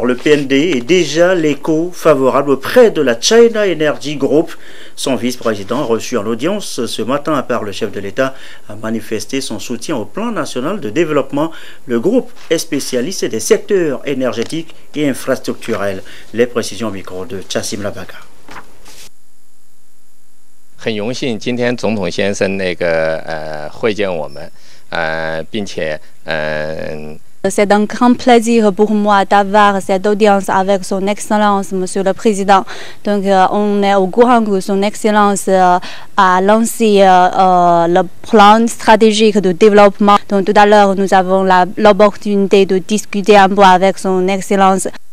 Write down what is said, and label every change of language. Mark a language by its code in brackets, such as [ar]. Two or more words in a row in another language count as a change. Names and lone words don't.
[fr] Le PND est déjà l'écho favorable auprès de la China Energy Group. Son vice-président, reçu en audience ce matin par le chef de l'État, a manifesté son soutien au plan national de développement. Le groupe est spécialiste des secteurs énergétiques et infrastructurels. Les précisions au micro de Chassim Labaga. [zh] 很荣幸，今天总统先生会见我们，并且 [fr] C'est un grand plaisir pour moi d'avoir cette audience avec son Excellence, Monsieur le Président. Donc, on est au courant que son Excellence a lancé le plan stratégique de développement. Donc, tout à l'heure, nous avons l'opportunité de discuter un peu avec son Excellence.